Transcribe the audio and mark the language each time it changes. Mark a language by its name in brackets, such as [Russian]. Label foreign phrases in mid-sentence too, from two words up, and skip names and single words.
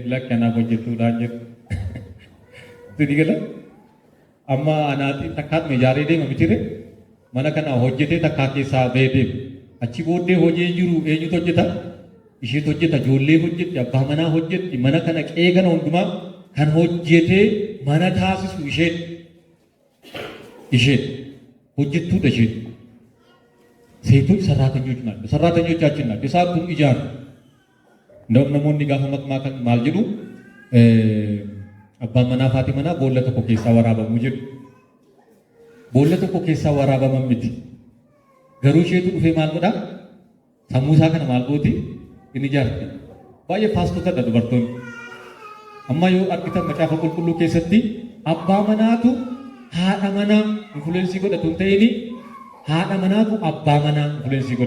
[Oromo] Lakki anaaf hojjettuudhaan jedhe. Gala amma anaatiin takkaatuma ijaaree deema mitire mana kana hojjetee takkaa keessaa ba'ee deema. Achi booddee hojii jiru eenyutu hojjeta? Isheetu hojjeta. Ijoollee hojjetti, abbaa manaa hojjetti, mana kana qe'ee kana hundumaa kan hojjetee mana taasisu isheen hojjettuudha isheen. [Amharic] Seetoች ሰራተኞች ናቸው። ሰራተኞቻችን ናቸው። እሳቱን ይጃሩ እንደውም [Oromo] namoonni gaafa makmaa maal jedhu abbaan manaa fi manaa boolla tokko keessaa waraabamu jedhu. Boolla tokko keessaa waraabaman miti. Garuu isheetu dhufee maal godhaa? Sammuu isaa kana maal gooti? Inni ijaarti. Baay'ee faastotadha dubartoonni. Amma yoo argitan macaafa qulqulluu keessatti abbaa manaatu haadha manaa influensii godhatu hin ta'ini haadha manaatu abbaa manaa influensii godha.